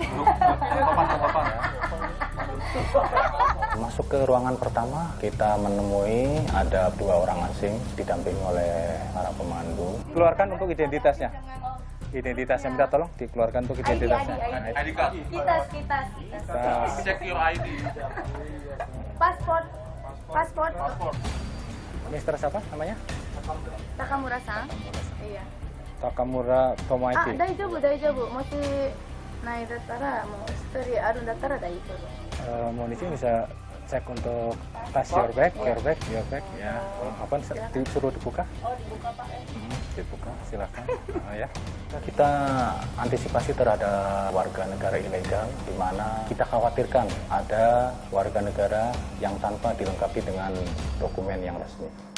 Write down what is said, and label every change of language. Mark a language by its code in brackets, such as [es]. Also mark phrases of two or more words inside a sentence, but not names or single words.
[id] Masuk ke ruangan pertama, kita menemui ada 2 orang asing didampingi oleh para pemandu. Keluarkan untuk identitasnya. Identitasnya, minta tolong dikeluarkan untuk identitasnya. [en] ID card. Kita. Check your ID. [id] Paspor. Mister siapa namanya? Takamura-san. Iya. Takamura Tomoaki. [ja] 大丈夫. もし無いだったら、もう一人あるだったら大丈夫. [id] Mohon izin bisa cek untuk tas [en] your bag [id] ya. Apa disuruh dibuka? Oh, dibuka Pak. Dibuka, silakan. Ya. Kita antisipasi terhadap warga negara ilegal, di mana kita khawatirkan ada warga negara yang tanpa dilengkapi dengan dokumen yang resmi.